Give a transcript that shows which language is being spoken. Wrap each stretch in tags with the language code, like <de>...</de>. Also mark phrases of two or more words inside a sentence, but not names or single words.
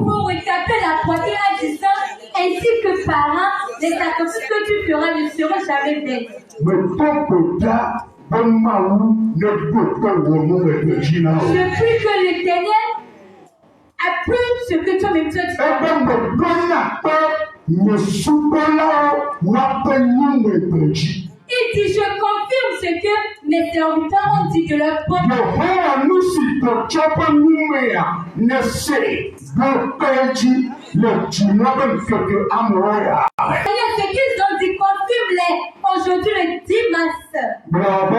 <fr>Pour retaper la poitrine en disant ainsi que parents, les sacrifices que tu feras ne seront jamais vains.</fr> <ee>Meto gbeda be Mawu ne ɖo te wɔ nu le ɖe dzi na o.</ee> <fr>Je prie que l'Éternel Appuie ce que toi-même tu as dit. Il dit, je confirme ce que mes serviteurs ont dit de leur propre. Seigneur, ce qu'ils ont dit, confirme-les aujourd'hui le 10 mars.</fr>